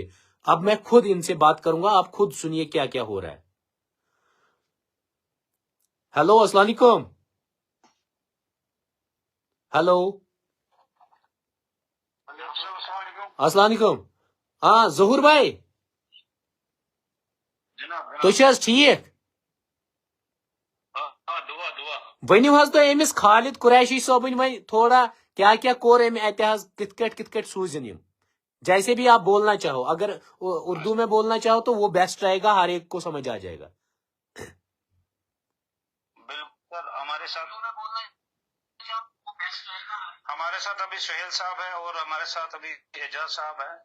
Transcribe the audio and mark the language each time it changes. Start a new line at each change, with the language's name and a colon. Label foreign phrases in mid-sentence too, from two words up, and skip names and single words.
Urdu: اب میں خود ان سے بات کروں گا, آپ خود سنیے کیا کیا ہو رہا ہے.
Arabic: ہیلو السلام علیکم. ہیلو السلام علیکم.
Kashmiri: ہاں ظہور بھائی تو چھس ٹھیک ونیو حظ تو امس خالد قریشی صٲبن وۄنۍ تھوڑا کیا کیا کوٚر امہِ اتہِ حظ کِتھ کٔٹھۍ سوٗزِن یِم
Urdu: جیسے بھی آپ بولنا چاہو, اگر اردو میں بولنا چاہو تو وہ بیسٹ رہے گا, ہر ایک کو سمجھ آ جائے گا. بالکل ہمارے ساتھ ابھی سہیل صاحب ہے اور ہمارے ساتھ ابھی اعجاز صاحب ہے.